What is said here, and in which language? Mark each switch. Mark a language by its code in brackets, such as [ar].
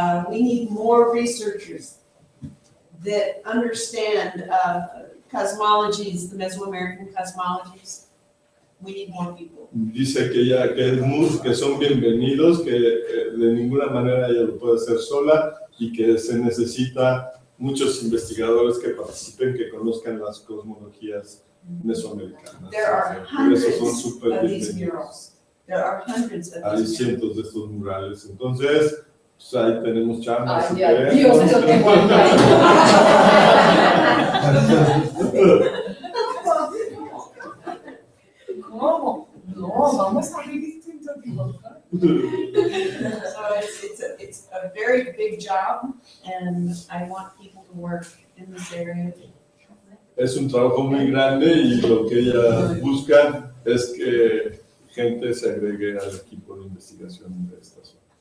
[en] We need more researchers that understand cosmologies, the Mesoamerican cosmologies. We need more people. [es] Dice que son bienvenidos, que de ninguna manera ella lo puede hacer sola y que se necesita muchos investigadores que participen, que conozcan las cosmologías mesoamericanas. [en] There are hundreds of these murals. There are hundreds of [es] Hay [en] these murals. [es] cientos de estos murales. Entonces, pues ahí tenemos chamba. Ay, Dios, eso te ¿Cómo? No, vamos a ver distintos dibujos. [en] a very big job, and I want people to work in this area. [es] Es un trabajo muy grande y lo que ella busca es que gente se agregue al equipo de investigación de esta zona.